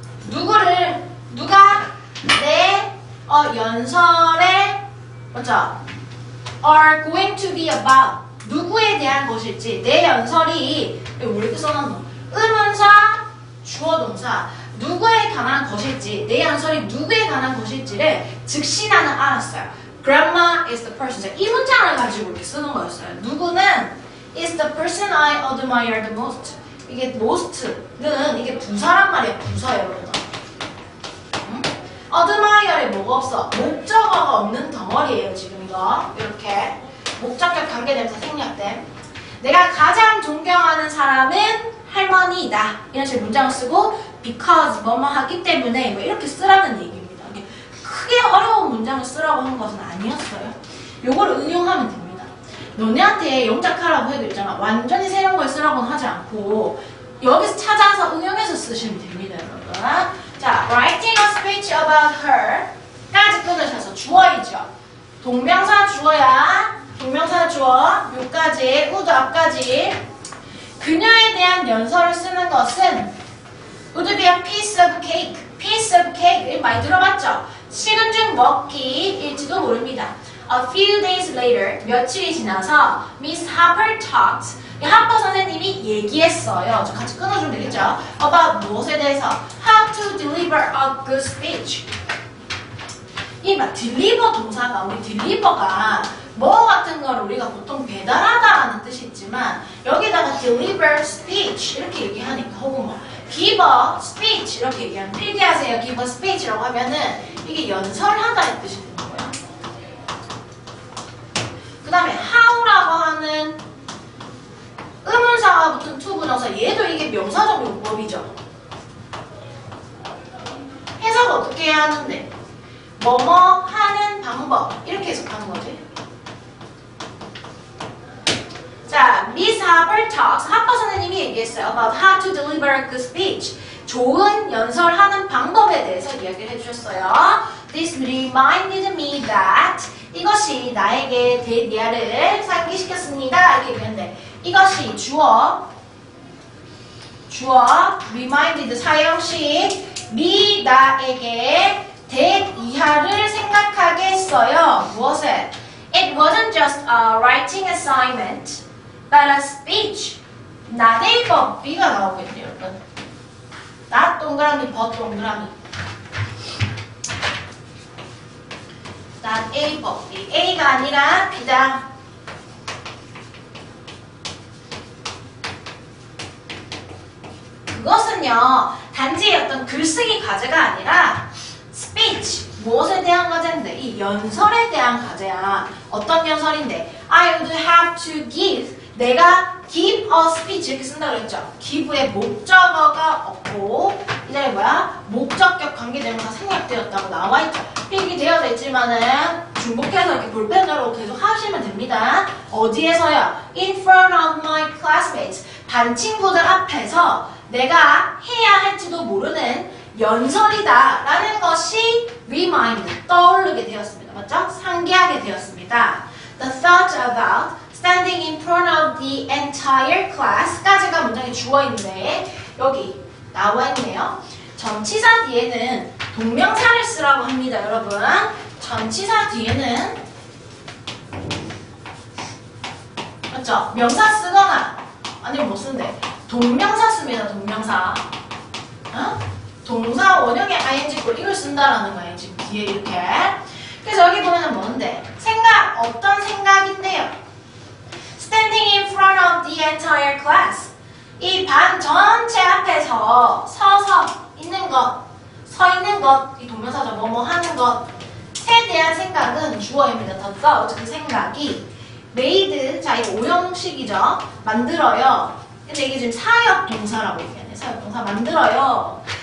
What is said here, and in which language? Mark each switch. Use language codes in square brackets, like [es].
[ko] 누가 내 연설에 먼저 [en] are going to be about [ko] 누구에 대한 것일지 내 연설이 왜 이렇게 써놨노? 의문사, 주어, 동사 누구에 관한 것일지 내 연설이 누구에 관한 것일지를 즉시 나는 알았어요. [en] Grandma is the person. [ko] 이 문장을 가지고 이렇게 쓰는 거였어요. 누구는 [en] is the person I admire the most. [ko] 이게 most는 이게 부사란 말이야. 부사 여러분. admire에 뭐가 없어? 목적어가 없는 덩어리예요. 지금 이거 이렇게 목적격 관계대명사 생략된. 내가 가장 존경하는 사람은 할머니이다. 이런 식의 문장을 쓰고 because 뭐뭐 하기 때문에 뭐 이렇게 쓰라는 얘기입니다. 이게 크게 어려운 문장을 쓰라고 한 것은 아니었어요. 요걸 응용하면 됩니다. 너네한테 영작하라고 해도 있잖아. 완전히 새로운 걸 쓰라고는 하지 않고 여기서 찾아서 응용해서 쓰시면 됩니다, 여러분. 자, [en] writing a speech about her [ko] 까지 끊으셔서 주어이죠. 동명사 주어야. 동명사 주어 요까지 would 앞까지 그녀에 대한 연설을 쓰는 것은 [en] would be a piece of cake. [ko] piece of cake 많이 들어봤죠? 식은 죽 먹기일지도 모릅니다. [en] A few days later [ko] 며칠이 지나서 [en] Miss Harper talked. [ko] 하퍼 선생님이 얘기했어요. 저 같이 끊어주면 되겠죠? [en] About [ko] 무엇에 대해서? [en] How to deliver a good speech. [ko] 이 막 deliver 동사가 우리 deliver가 뭐 같은 걸 우리가 보통 배달하다라는 뜻이 있지만 여기다가 deliver speech 이렇게 얘기하니까 혹은 뭐 [en] give a speech [ko] 이렇게 얘기하면 필기하세요. give a speech라고 하면은 이게 연설하다의 뜻이 되는 거예요. 그 다음에 how라고 하는 의문사가 붙은 to 부정사 얘도 이게 명사적 용법이죠. 해석 어떻게 해야 하는데 뭐뭐 하는 방법 이렇게 해석하는 거지. [en] 자, Miss Harper talks. [ko] 하퍼 선생님이 얘기했어요. [en] About how to deliver a good speech. [ko] 좋은 연설하는 방법에 대해서 이야기를 해주셨어요. [en] This reminded me that [ko] 이것이 나에게 대리아를 상기시켰습니다. 이렇게 얘기했는데 이것이 주어 reminded 사형식 me 나에게 대이하를 생각하게 했어요. 무엇에? [en] It wasn't just a writing assignment, but a speech. [ko] not의 법 B가 나오겠네요, 여러분. not 동그라미, but 동그라미. not A 법 B. A가 아니라 B다. 그것은요, 단지 어떤 글쓰기 과제가 아니라 speech, 무엇에 대한 과제인데 이 연설에 대한 과제야. 어떤 연설인데 [en] I would have to give, [ko] 내가 [en] give a speech [ko] 이렇게 쓴다고 그랬죠. give의 목적어가 없고 이 자리에 뭐야? 목적격 관계대명사 생략되었다고 나와있죠. 필기되어져 있지만은 중복해서 이렇게 볼펜으로 계속 하시면 됩니다. 어디에서요? [en] In front of my classmates, [ko] 반 친구들 앞에서 내가 해야 할지도 모르는 연설이다 라는 것이 remind, 떠오르게 되었습니다. 맞죠? 상기하게 되었습니다. [en] The thought about standing in front of the entire class [ko] 까지가 문장에 주어있는데 여기 나와있네요. 전치사 뒤에는 동명사를 쓰라고 합니다. 여러분 전치사 뒤에는 맞죠? 명사 쓰거나 아니면 뭐 쓰는데 동명사 씁니다. 동명사 동사 원형의 ing꼴 이걸 쓴다라는 거예요. 지금 뒤에 이렇게. 그래서 여기 보면은 뭔데? 생각, 어떤 생각인데요? [en] Standing in front of the entire class. [ko] 이 반 전체 앞에서 서서 있는 것, 서 있는 것, 이 동명사죠. 뭐뭐 하는 것에 대한 생각은 주어입니다. [en] The thought, [ko] 그 생각이 made, 자 이거 오형식이죠. 만들어요. 근데 이게 지금 사역 동사라고 얘기하네. 사역 동사 만들어요.